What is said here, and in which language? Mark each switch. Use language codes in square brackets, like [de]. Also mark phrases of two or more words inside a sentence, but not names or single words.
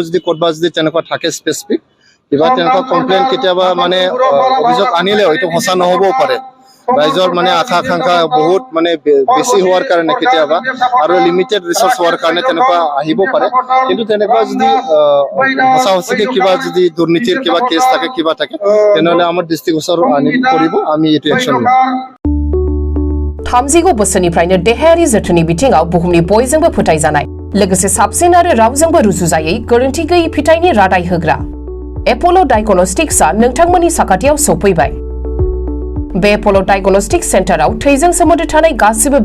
[as] যদি কৰবা যদি তেনেকুৱা থাকে স্পেসিফিক কিবা তেনেকুৱা কমপ্লেইন কেতিয়াবা মানে অভিযোগ আনিলেও এটো সঁচা নহবও পাৰে ৰাইজৰ মানে আশা আকাংক্ষা বহুত মানে বেছি হোৱাৰ কাৰণে কেতিয়াবা আৰু [en] limited resource [as] হোৱাৰ কাৰণে তেনেকুৱা আহিব পাৰে কিন্তু তেনেকুৱা যদি সঁচা সঁচাকে কিবা যদি দুৰ্নীতিৰ কিবা কেছ থাকে কিবা থাকে তেনেহলে আমাৰ দৃষ্টিগোচৰ আনি কৰিব আমি এটো একশন লম [brx] थामजिगु बोसोरनिफ्रायनो देहायारि जोथोननि बिथिङाव बुहुमनि बयजोंबो फोथायजानाय लोगोसे साबसिन आरो रावजोंबो रुजुजायै गोरोन्थि गैयै फिथाइनि रादाय होग्रा एपोलो डायग्नोस्टिक्सआ नोंथांमोननि साखाथियाव सफैबाय बे एपोलो डायग्नोस्टिक सेन्टाराव थैजों सोमोन्दो थानाय गासिबो